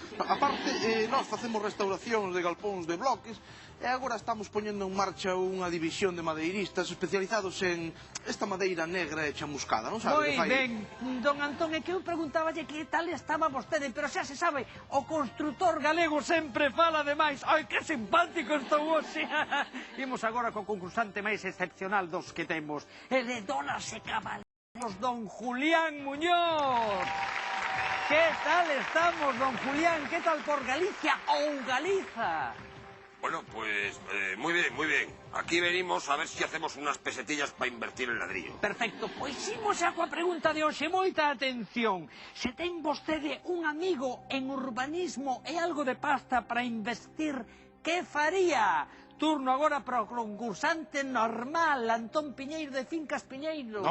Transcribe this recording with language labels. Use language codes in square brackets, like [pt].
[gl] Aparte, nós facemos restauracións de galpóns de bloques e agora estamos poñendo en marcha unha división de madeiristas especializados en esta madeira negra e chamuscada, non sabe? Moi ben, don Antón, é que eu preguntáballe que tal estaba vostede, pero xa se sabe, o construtor galego sempre fala demais. Ai, que simpático estou hoxe. Imos agora co concursante máis excepcional dos que temos. Ele dólares e caballos, don Julián Muñoz. Que tal estamos, don Julián? Que tal por Galicia ou Galiza? [es] Bueno, pues muy bien, muy bien. Aquí venimos a ver si hacemos unas pesetillas para invertir en ladrillo. [gl] Perfecto, pois imos a coa pregunta de hoxe. Moita atención. Se ten vostede un amigo en urbanismo e algo de pasta para investir, que faría? Turno agora para o concursante normal, Antón Piñeiro de Fincas Piñeiro.